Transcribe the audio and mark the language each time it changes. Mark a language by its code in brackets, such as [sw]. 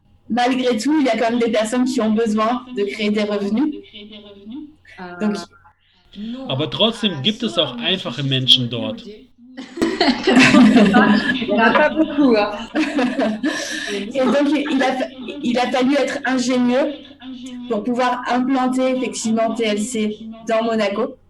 [fr] Malgré tout, il y a quand même des personnes qui ont besoin de créer des revenus. Donc, [de] Aber trotzdem gibt es auch einfache Menschen dort. [fr] Il n'y en a pas beaucoup. Hein. Et donc, il a fallu être ingénieux pour pouvoir implanter effectivement TLC dans Monaco.